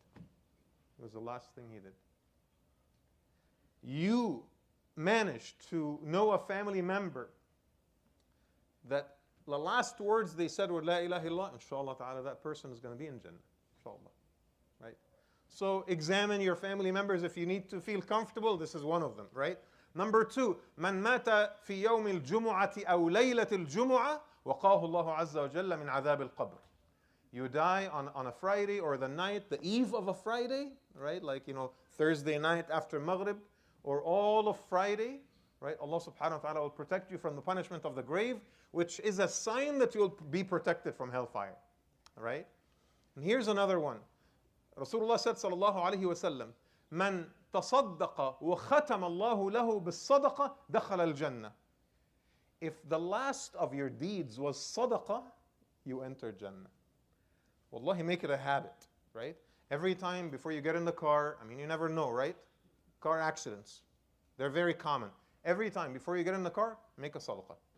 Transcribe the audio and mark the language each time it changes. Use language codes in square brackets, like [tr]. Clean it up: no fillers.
[en] It was the last thing he did. You managed to know a family member that the last words they said were La ilaha illallah, inshallah ta'ala, that person is going to be in Jannah, inshallah. Right? So examine your family members if you need to feel comfortable. This is one of them, right? Number two, [ar] من مات في يوم الجمعة أو ليلة الجمعة وقاه الله عز وجل من عذاب القبر. [en] You die on a Friday or the night, the eve of a Friday, right? Like, Thursday night after Maghrib, or all of Friday, right? Allah subhanahu wa ta'ala will protect you from the punishment of the grave, which is a sign that you'll be protected from hellfire, right? And here's another one. Rasulullah said, [ar] sallallahu alayhi wa sallam, من تصدق وختم الله له بالصدقة دخل الجنة. [en] If the last of your deeds was sadaqah, you enter Jannah. Wallahi, make it a habit, right? Every time before you get in the car, you never know, right? Car accidents, they're very common. Every time before you get in the car, make a sadaqah.